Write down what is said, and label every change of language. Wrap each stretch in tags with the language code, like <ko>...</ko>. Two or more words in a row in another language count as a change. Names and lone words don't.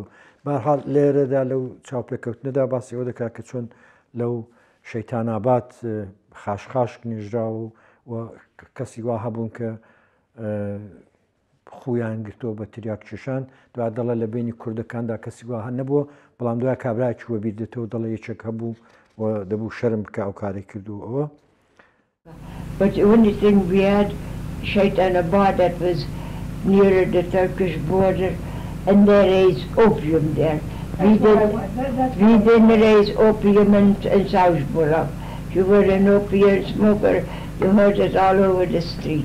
<ckb>بەهەرحاڵ لێرەدا لەو چاوپێکەوتنەدا باسی ئەوە دەکات کە چۆن لەو شەیتاناباد خاشخاش نێژرا و کەسی وا هەبوون کە خویان گرتۆ بە تریاک کێشان دوای دەڵێ لە بینی کوردەکاندا کەسی وا هەن نەبووە بەڵام دوای کابراایکی وە بیر دێتەوە دەڵێ یەکێک هەبوو و دەبوو شەرم بکە ئەو کارێک کردو ئەوە.</ckb> <en>But the only thing we had, Shaitanabad, that was nearer the Turkish border, and they raised opium there. We didn't raise opium in Savoujbulac. If you were an opium smoker, you heard it all over the street.</en>